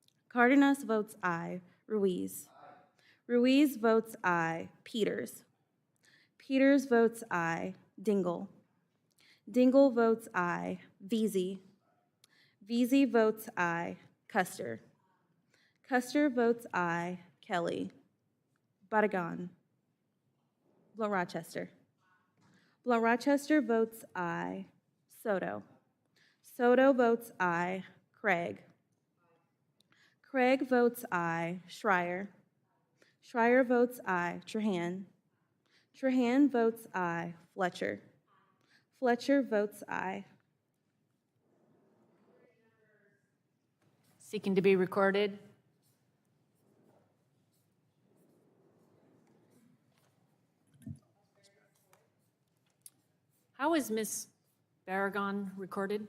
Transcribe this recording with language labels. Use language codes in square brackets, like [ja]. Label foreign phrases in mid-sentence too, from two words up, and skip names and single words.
[en] Cardenas votes aye. Ruiz. Ruiz votes aye. Peters. Peters votes aye. Dingell. Dingell votes aye. Veazey. Veazey votes aye. Custer. Custer votes aye. Kelly. Barragan. Blunt Rochester. Blunt Rochester votes aye. Soto. Soto votes aye. Craig. Craig votes aye. Schreier. Schreier votes aye. Trahan. Trahan votes aye. Fletcher. Fletcher votes aye. Seeking to be recorded. How is Ms. Barragan recorded?